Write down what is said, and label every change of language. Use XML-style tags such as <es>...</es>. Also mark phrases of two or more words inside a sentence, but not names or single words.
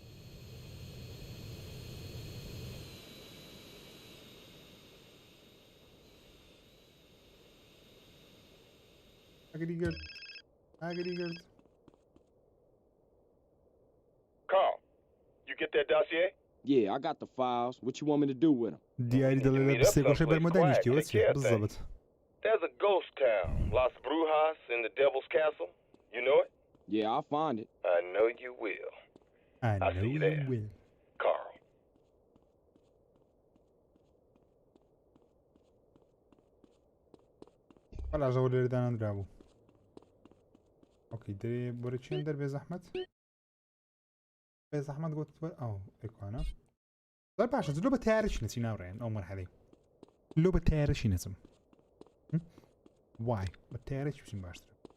<ckb>ئەگەری گرت ئەگەری گرت</ckb> <en>Carl, you get that dossier? Yeah, I got the files. What you want me to do with them?</en> <ckb>دیاری دەڵێ لە پسێکۆشە بەرمەدانیشتیەوە چیە بزەبت</ckb> <en>There's a ghost town, Las Brujas in the Devil's Castle. You know it? Yeah, I'll find it. I know you will. I'll see you there. Will. Carl.</en> <ckb>بەڵا ژەوە لێرەدانانرا بوو ئۆکەی دەرێ بۆرە چێن دەربێ زەحمەت بێ زەحمەت گوتوە ئەو ئەیکوانە زۆر باشە لۆ بە تیارەشی نەچی ناوڕێن ئەو مەرحەلەی لۆ بە تیارەشی نەچم وای بە تیارەکی بچین باشترە</ckb>